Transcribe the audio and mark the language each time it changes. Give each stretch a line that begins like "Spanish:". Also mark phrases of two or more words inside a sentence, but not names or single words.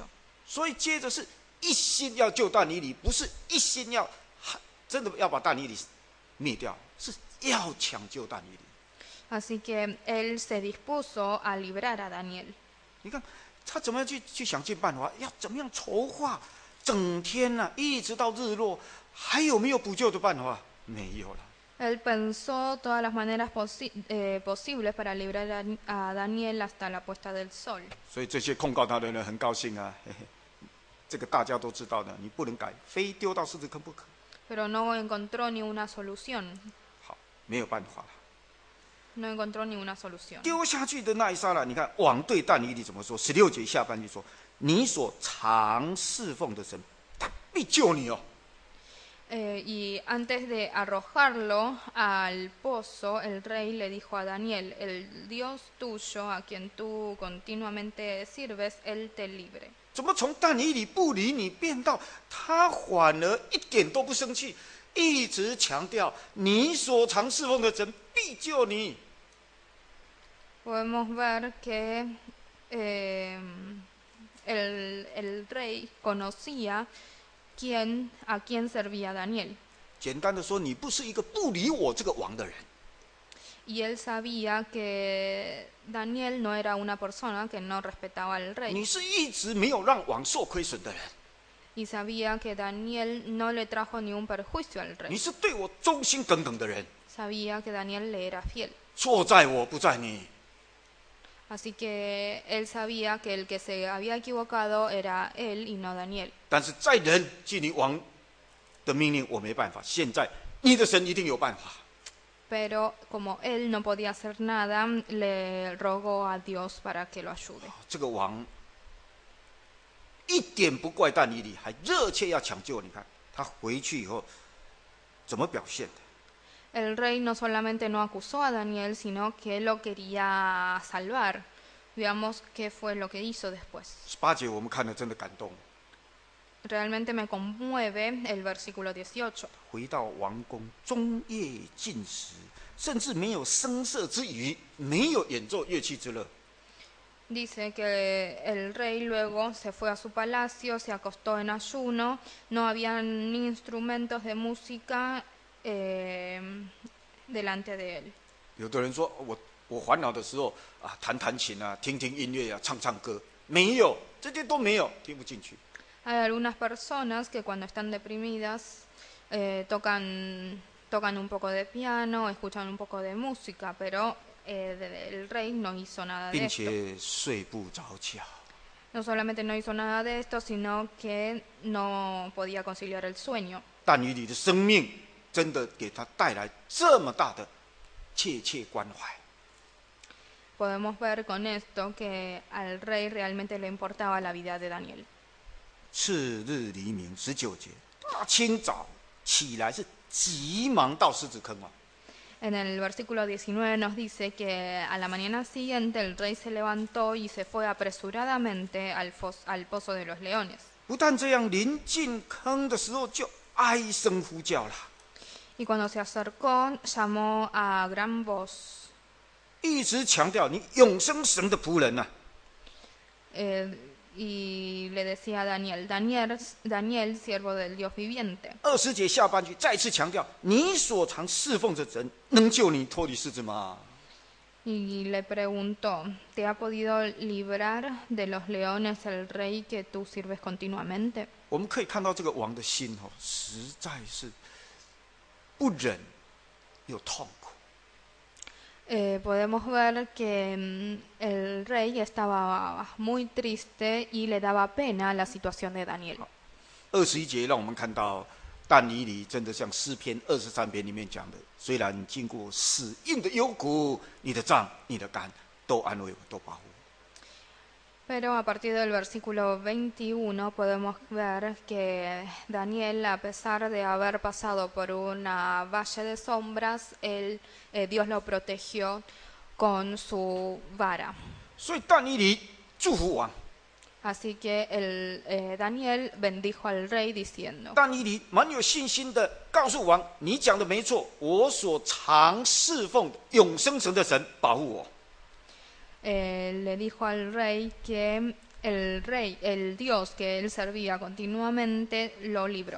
Chinese: 所以接着是一心要救但以理，不是一心要真的要把但以理灭掉，是要抢救但以理。
Spanish: Así que él se dispuso a librar a Daniel.
Chinese: 你看他怎么样去想尽办法，要怎么样筹划，整天啊，一直到日落，还有没有补救的办法？没有了。
Spanish: Él pensó todas las maneras posibles para librar a Daniel hasta la puesta del sol.
Chinese: 所以这些控告他的人很高兴啊，嘿嘿，这个大家都知道的，你不能改，非丢到狮子坑不可。
Spanish: Pero no encontró ni una solución.
Chinese: 好，没有办法了。
Spanish: No encontró ni una solución.
Chinese: 丢下去的那一刹那，你看王对但以理怎么说？16节下半句说：“你所常侍奉的神，他必救你哦。”
Spanish: Y antes de arrojarlo al pozo, el rey le dijo a Daniel, el Dios tuyo, a quien tú continuamente sirves, él te libre.
Chinese: 怎么从但以理不理你，变到他反而一点都不生气，一直强调你所常侍奉的神必救你。
Spanish: Podemos ver que el rey conocía a quién servía Daniel.
Chinese: 简单的说，你不是一个不理我这个王的人。
Spanish: Y él sabía que Daniel no era una persona que no respetaba al
Chinese: 你
Spanish: rey.
Chinese: 是一直没有让王受亏损的人，
Spanish: Y sabía que Daniel no le trajo ningún perjuicio al
Chinese: 你
Spanish: rey.
Chinese: 是对我忠心耿耿的人，
Spanish: Sabía que Daniel le era fiel.
Chinese: 错在我不在你。
Spanish: Así que él sabía que el que se había equivocado era él y no Daniel.
Chinese: 但是在人记你王的命令，我没办法。现在你的神一定有办法。
Spanish: Pero como él no podía hacer nada, le rogó a Dios para que lo ayude.
Chinese: 这个王一点不怪但以理，还热切要抢救。你看他回去以后怎么表现的？
Spanish: El rey no solamente no acusó a Daniel, sino que lo quería salvar. Veamos qué fue lo que hizo después.
Chinese: 18 节我们看了真的感动。
Spanish: Realmente me conmueve el versículo 18.
Chinese: 回到王宫，终夜禁食，甚至没有声色之娱，没有演奏乐器之乐。
Spanish: Dice que el rey luego se fue a su palacio, se acostó en ayuno, no habían ni instrumentos de música delante de él.
Chinese: 有的人说，我烦恼的时候啊，弹琴啊，听音乐啊，唱歌，没有，这些都没有，听不进去。
Spanish: Hay algunas personas que cuando están deprimidas tocan un poco de piano, escuchan un poco de música, pero el rey no hizo nada de
Chinese: 并
Spanish: esto.
Chinese: 且睡不着觉。
Spanish: No solamente no hizo nada de esto, sino que no podía conciliar el sueño.
Chinese: 但以理的生命真的给他带来这么大的切切关怀。
Spanish: Podemos ver con esto que al rey realmente le importaba la vida de Daniel.
Chinese: 次日黎明19节，大清早起来是急忙到狮子坑啊。
Spanish: En el versículo 19 nos dice que a la mañana siguiente el rey se levantó y se fue apresuradamente al pozo de los leones.
Chinese: 不但这样，临近坑的时候就哀声呼叫了，
Spanish: Y cuando se acercó, llamó a gran voz,
Chinese: 一直强调你永生神的仆人呐、
Spanish: y le decía a Daniel, siervo del Dios viviente.
Chinese: 20 节下半句再次强调，你所常侍奉的神能救你脱离狮子吗？
Spanish: Y le preguntó, ¿te ha podido librar de los leones el rey que tú sirves continuamente?
Chinese: 我们可以看到这个王的心实在是不忍又痛苦。
Spanish: Podemos ver que el rey estaba muy triste y le daba pena la situación de Daniel.
Chinese: 21节让我们看到但以理真的像诗篇23篇里面讲的，虽然经过死荫的幽谷，你的杖、你的竿都安慰我，都保护我。
Spanish: Pero a partir del versículo 21 podemos ver que Daniel, a pesar de haber pasado por una valle de sombras, Dios lo protegió con su vara.
Chinese: 所以但以理祝福王，
Spanish: Así que Daniel bendijo al rey diciendo,
Chinese: 但以理蛮有信心的告诉王：“你讲的没错，我所常侍奉的永生神的神保护我。”
Spanish: le dijo al rey que el Dios que él servía continuamente, lo libró.